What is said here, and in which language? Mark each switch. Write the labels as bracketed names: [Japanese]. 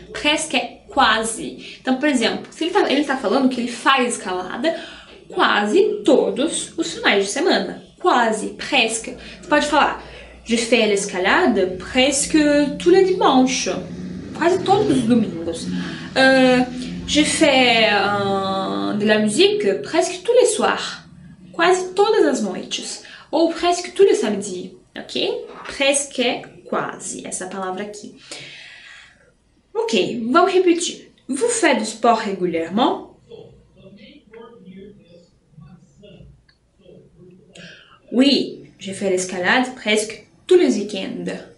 [Portuguese] Presque é quase. Então, por exemplo, se ele tá falando que ele faz escalada quase todos os finais de semana. Quase, presque. Você pode falar, [French] je fais l'escalade presque tous les dimanches. [Portuguese] Quase todos os domingos. [French] Je fais de la musique presque tous les soirs. [Portuguese] Quase todas as noites. Ou [French] presque tous les samedis, [Portuguese] ok? Presque é quase, essa palavra aqui. Ok, vamos repetir. [French] Vous faites du sport régulièrement? Oui, je fais l'escalade presque tous les week-ends.